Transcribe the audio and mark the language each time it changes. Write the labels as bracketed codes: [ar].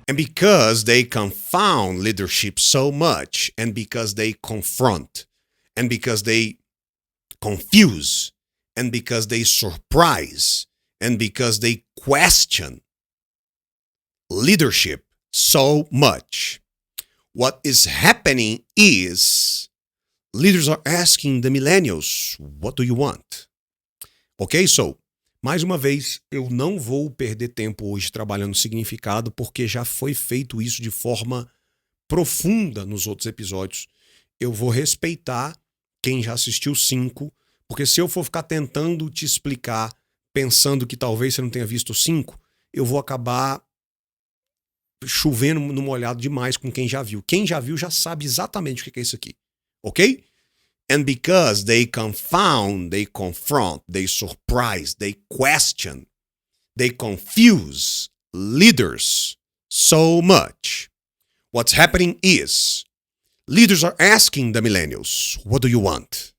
[en] And because they confound leadership so much, and because they confront, and because they confuse, and because they surprise, and because they question leadership so much, what is happening is leaders are asking the millennials, what do you want? [pt] Ok, so, mais uma vez, eu não vou perder tempo hoje trabalhando significado, porque já foi feito isso de forma profunda nos outros episódios. Eu vou respeitar quem já assistiu 5, porque se eu for ficar tentando te explicar, pensando que talvez você não tenha visto 5, eu vou acabar chovendo no molhado demais com quem já viu. Quem já viu já sabe exatamente o que é isso aqui, ok? [en] And because they confound, they confront, they surprise, they question, they confuse leaders so much. What's happening is leaders are asking the millennials, what do you want?